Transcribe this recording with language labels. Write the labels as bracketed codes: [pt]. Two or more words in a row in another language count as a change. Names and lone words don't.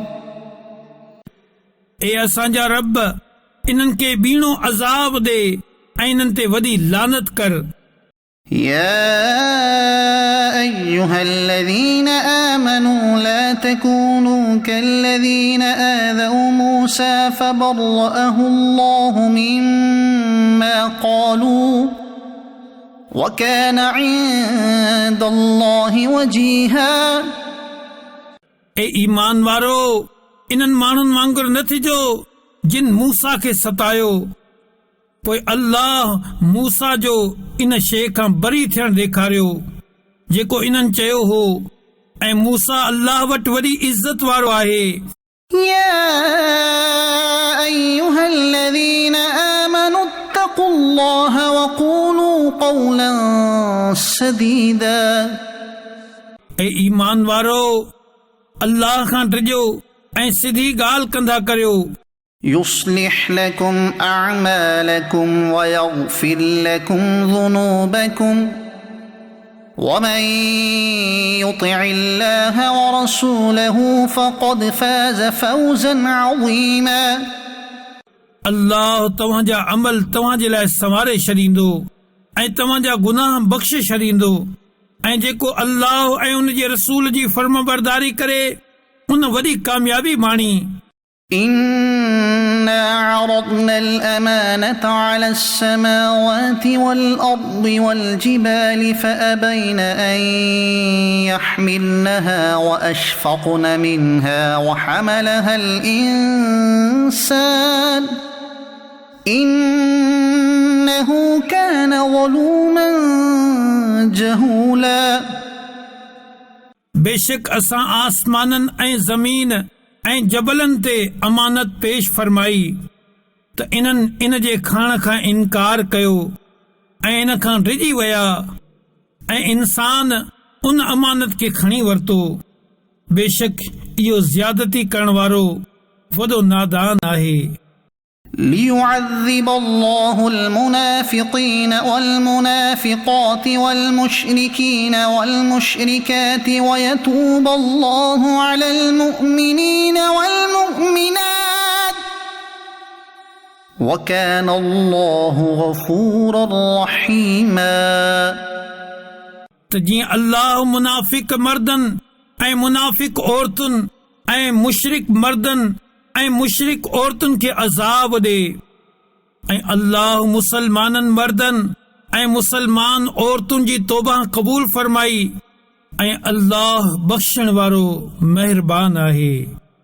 [sd] ए असांजा रब इन्हनि खे ॿीणो अज़ाब ॾे ऐं इन्हनि ते वॾी लानत कर [ar] يا أيها الذين آمنوا لا تكونوا كالذين آذوا موسى فبرأه الله مما قالوا وكان عند الله وجيها [sd] ए ईमान वारो इन्हनि माण्हुनि वांगुरु न थिजो जिन मूसा खे सतायो पोइ अल्लाह मूसा जो इन शइ खां बरी थियण ॾेखारियो जेको इन्हनि चयो हो ऐं मूसा अल्लाह वटि वॾी इज़त वारो आहे [ar] يا أيها الذين آمنوا اتقوا الله وقولوا قولا سديدا [sd] ए ईमान वारो अल्लाह खां ड्रिजो ऐं सिधी ॻाल्हि कंदा करियो [ar] يصلح لكم أعمالكم ويغفر لكم ذنوبكم ومن يطع الله ورسوله فقد فاز فوزا عظيما [sd] अल्लाह तव्हांजा अमल तव्हांजे लाइ संवारे छॾींदो ऐं तव्हांजा गुनाह बख़्शे छॾींदो ऐं जेको अल्लाह ऐं उन जे रसूल जी फर्मबरदारी करे उन वॾी कामयाबी माणी [ar] إنا عرضنا الأمانة على السماوات والأرض والجبال فأبين أن يحملنها وأشفقن منها وحملها الإنسان إنه كان ظلوما جهولا [sd] बेशक असां आसमाननि ऐं ज़मीन ऐं जबलनि ते अमानत पेश फरमाई त इन्हनि इन जे खणण खां इनकार कयो ऐं इन खां डिॼी विया ऐं इंसान उन अमानत खे खणी वरितो बेशक इहो ज़्यादती करण वारो वॾो नादान आहे [ar] ليعذب الله المنافقين والمنافقات والمشركين والمشركات ويتوب الله على المؤمنين والمؤمنات وكان الله غفورا رحيما [sd] تجي الله منافق مردن ऐं मुनाफिक औरतुनि ऐं मुशरिक मर्दनि ऐं मुशरिक औरतुनि खे अज़ाब ॾे ऐं अल्लाह मुसलमाननि मर्दनि ऐं मुसलमान औरतुनि जी तौबा क़बूल फरमाई ऐं अल्लाह बख़्शण वारो महिरबान आहे